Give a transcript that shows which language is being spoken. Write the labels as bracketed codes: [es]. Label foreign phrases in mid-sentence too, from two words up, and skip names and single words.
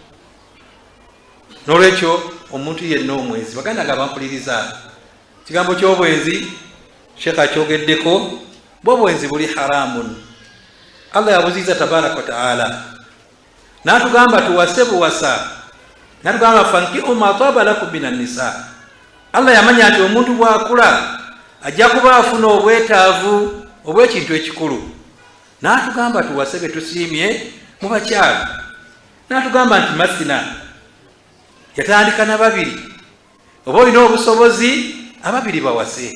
[lg] N'olwekyo omuntu yenna omwenzi, baganda nga bampuliriza, kigambo ky'obwenzi Sheikh akyogeddeko, bw'obwenzi buli haramun. Allah yabuziza [ar] تبارك وتعالى, [lg] n'atugamba tuwase buwasa, n'atugamba [ar] فانكحوا ما طاب لكم من النساء. [lg] Allah yamanya nti omuntu bw'akula ajja kuba afuna obwetaavu obw'ekintu ekikulu, n'atugamba tuwase be tusiimye mu bakyala. N'atugamba nti masina, yatandika na babiri, oba olina obusobozi ababiri bawase.